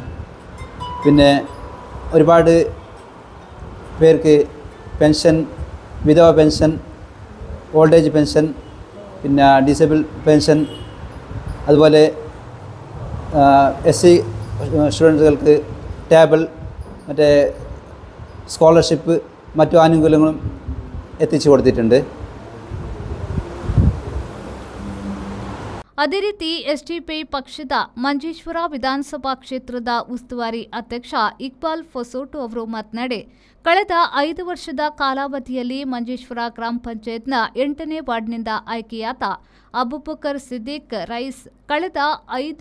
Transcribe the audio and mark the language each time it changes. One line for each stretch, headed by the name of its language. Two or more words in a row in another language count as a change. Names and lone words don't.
Malayalam: പിന്നെ ഒരുപാട് പേർക്ക് പെൻഷൻ, വിധവ പെൻഷൻ,
English: old age pension,
Malayalam: പിന്നെ
English: disable pension,
Malayalam: അതുപോലെ SC സ്റ്റുഡൻറ്റുകൾക്ക് ടേബിൾ, മറ്റേ സ്കോളർഷിപ്പ്, മറ്റു ആനുകൂല്യങ്ങളും എത്തിച്ചു കൊടുത്തിട്ടുണ്ട്.
Kannada: ಅದೇ ರೀತಿ ಎಸ್ಡಿಪಿಐ ಪಕ್ಷದ ಮಂಜೇಶ್ವರ ವಿಧಾನಸಭಾ ಕ್ಷೇತ್ರದ ಉಸ್ತುವಾರಿ ಅಧ್ಯಕ್ಷ ಇಕ್ಬಾಲ್ ಫಸೋಟು ಅವರು ಮಾತನಾಡಿ, ಕಳೆದ 5 ವರ್ಷದ ಕಾಲಾವಧಿಯಲ್ಲಿ ಮಂಜೇಶ್ವರ ಗ್ರಾಮ ಪಂಚಾಯತ್ನ 8ನೇ ವಾರ್ಡ್ನಿಂದ ಆಯ್ಕೆಯಾದ ಅಬುಬಕರ್ ಸಿದ್ದಿಕ್ ರೈಸ್ ಕಳೆದ 5